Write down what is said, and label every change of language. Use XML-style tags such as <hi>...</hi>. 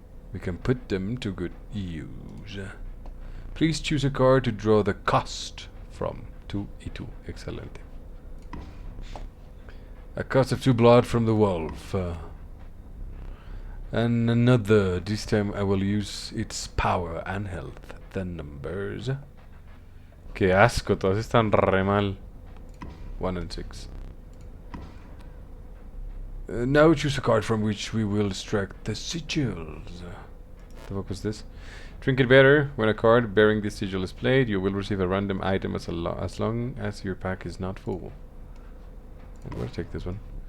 <en>We can put them to good use. Please choose a card to draw the cost from.</en> <es>2 y 2. Excelente.</es> <en>A cost of 2 blood from the wolf. And another. This time I will use its power and health. The numbers.</en> <es>Qué asco, todas están re mal.</es> <en>1 and 6. Now choose a card from which we will extract the sigils. The fuck was this? Trinket bearer. When a card bearing this sigil is played, you will receive a random item as long as your pack is not full. I'm gonna take this one.</en>